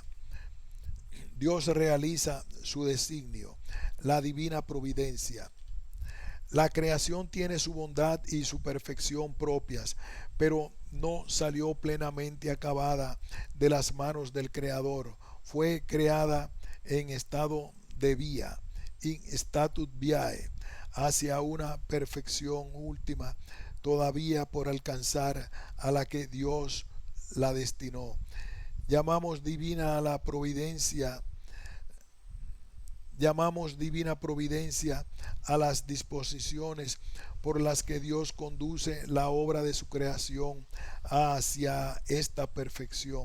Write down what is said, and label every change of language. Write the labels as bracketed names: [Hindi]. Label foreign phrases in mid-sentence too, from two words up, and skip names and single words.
[Spanish] Dios realiza su designio, la divina providencia. La creación tiene su bondad y su perfección propias, pero no salió plenamente acabada de las manos del Creador. Fue creada en estado de vía, [Latin] in statut viae, [Spanish] hacia una perfección última todavía por alcanzar, a la que Dios la destinó. Llamamos divina a la providencia Llamamos divina providencia a las disposiciones por las que Dios conduce la obra de su creación hacia esta perfección.